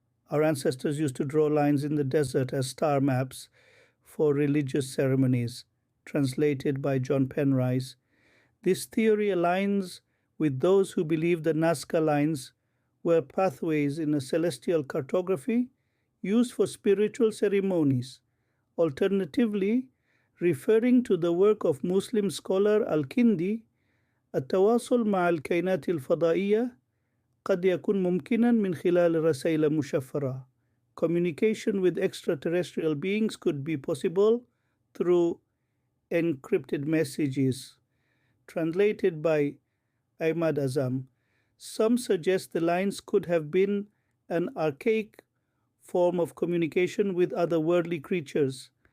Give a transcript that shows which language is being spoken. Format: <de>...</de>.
<en>Our ancestors used to draw lines in the desert as star maps for religious ceremonies, translated by John Penrice. This theory aligns with those who believe the Nazca lines were pathways in a celestial cartography used for spiritual ceremonies. Alternatively, referring to the work of Muslim scholar Al-Kindi,</en> <ar>التواصل مع الكائنات الفضائية قد يكون ممكنا من خلال رسائل مشفرة.</ar> <en>Communication with extraterrestrial beings could be possible through encrypted messages. Translated by Ahmad Azam, some suggest the lines could have been an archaic form of communication with other worldly creatures.</en>